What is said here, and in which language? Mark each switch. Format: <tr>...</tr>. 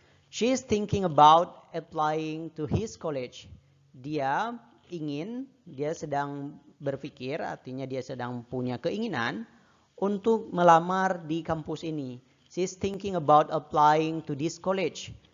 <en>She is thinking about applying to his college.</en> <id>Dia sedang berpikir, artinya dia sedang punya keinginan untuk melamar di kampus ini.</id> <en>She is thinking about applying to this college.</en>